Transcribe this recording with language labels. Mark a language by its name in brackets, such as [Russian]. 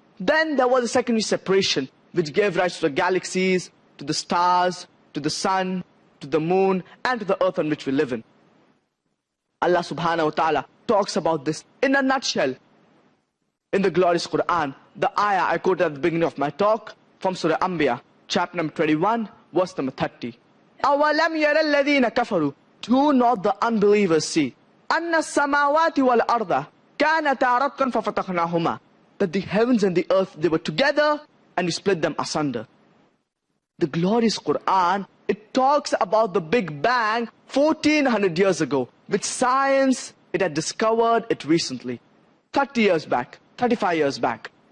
[English] Then there was a secondary separation which gave rise to the galaxies, to the stars, to the sun, to the moon, and to the earth on which we live in. Allah subhanahu wa ta'ala talks about this in a nutshell in the glorious Qur'an. The ayah I quoted at the beginning of my talk from Surah Anbiya, chapter number 21, verse number 30. [Arabic] أَوَلَمْ يَرَ الَّذِينَ كَفَرُوا. [English] Do not the unbelievers see [Arabic] أَنَّ السَّمَاوَاتِ وَالْأَرْضَ كَانَتَا رَتْقًا فَفَتَقْنَاهُمَا. [English] That the heavens and the earth, they were together and we split them asunder. The glorious Qur'an, it talks about the Big Bang 1400 years ago, which science, it had discovered it recently. 30 years back, 35 years back.